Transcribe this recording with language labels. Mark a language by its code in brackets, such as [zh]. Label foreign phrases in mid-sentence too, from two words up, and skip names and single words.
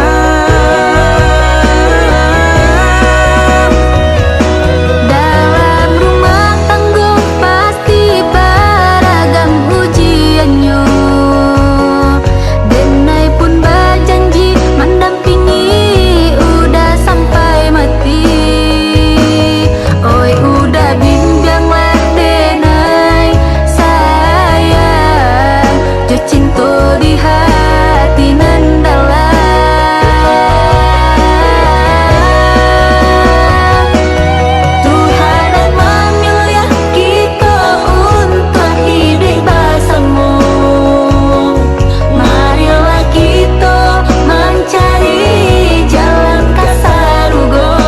[id] Dalam rumah tangga pasti beragam ujiannya, denai pun berjanji mendampingi udah sampai mati. [min] Oi udah bimbanglah denai sayang, jo cinta di hati nan dalam. [id] Tuhan yang memilih kita untuk hidup bersama, marilah kita mencari jalan ke surga.